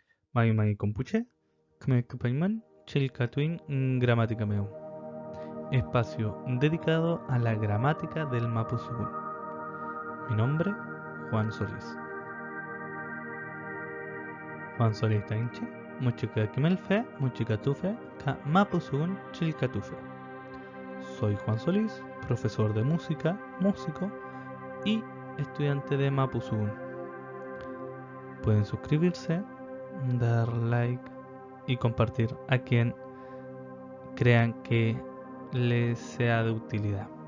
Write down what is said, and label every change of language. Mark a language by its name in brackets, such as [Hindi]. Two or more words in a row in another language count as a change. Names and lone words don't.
[Mapuche] Mai mai kompuche, kmekpaiman, chilkatuin gramática meu. [Spanish] Espacio dedicado a la gramática del Mapudungun. Mi nombre, Juan Solís. [Mapuche] Juan Solís Tainche, muchika kimelfe, muchika tufe, ka Mapudungun chilkatufe. [Spanish] Soy Juan Solís, profesor de música, músico y estudiante de Mapudungun. Pueden suscribirse, dar like y compartir a quien crean que les sea de utilidad.